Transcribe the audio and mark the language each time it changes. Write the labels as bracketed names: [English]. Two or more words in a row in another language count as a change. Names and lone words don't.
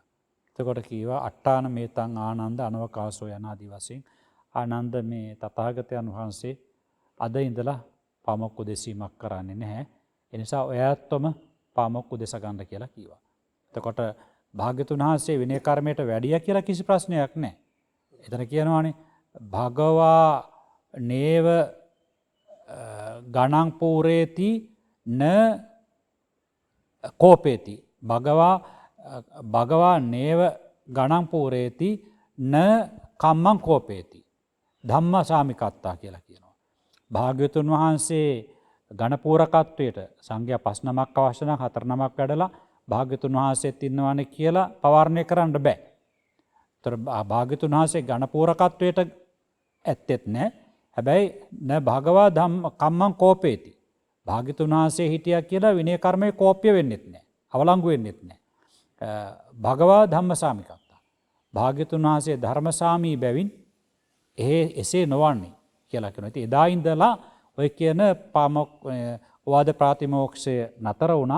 [Sinhala] එතකොට කීවා [Pali] අට්ඨාන මේතං ආනන්ද අනවකාශෝ [Sinhala] යන ආදි වශයෙන් ආනන්ද මේ තථාගතයන් වහන්සේ අද ඉඳලා පාමොක් උදෙසීමක් කරන්නේ නැහැ. ඒ නිසා ඔයත්වම පාමොක් උදෙස ගන්න කියලා කිව්වා. එතකොට භාග්‍යතුන් වහන්සේ විනය කර්මයට වැඩිය කියලා කිසි ප්‍රශ්නයක් නැහැ. එතන කියනවානේ [Pali] භගවා නේව ගණං පූරේති න කෝපේති භගවා නේව ගණං පූරේති න කම්මං කෝපේති ධම්ම සාමිකත්තා [Sinhala] කියලා කියනවා. භාග්‍යතුන් වහන්සේ ගණපූරකත්වයට සංඝයා 5 නමක් අවශ්‍ය නම් 4 නමක් වැඩලා භාග්‍යතුන් වහන්සේත් ඉන්නවනේ කියලා පවාරණය කරන්න බෑ. ඒතර භාග්‍යතුන් වහන්සේ ගණපූරකත්වයට ඇත්තෙත් නැහැ. [Pali] හැබැයි න භගවා ධම්ම කම්මං කෝපේති. [Sinhala] භාග්‍යතුන් වහන්සේ හිටියා කියලා විනය කර්මයේ කෝප්‍ය වෙන්නෙත් නැහැ. අවලංගු වෙන්නෙත් නැහැ. [Pali] භගවා ධම්මසාමිකත්තා. [Sinhala] භාග්‍යතුන් වහන්සේ ධර්මසාමී බැවින් එසේ නොවන්නේ කියලා කියනවා. ඉතින් එදා ඉඳලා ඔය කියන පාමොක් ඕවාද ප්‍රාතිමෝක්ෂය නතර වුණා.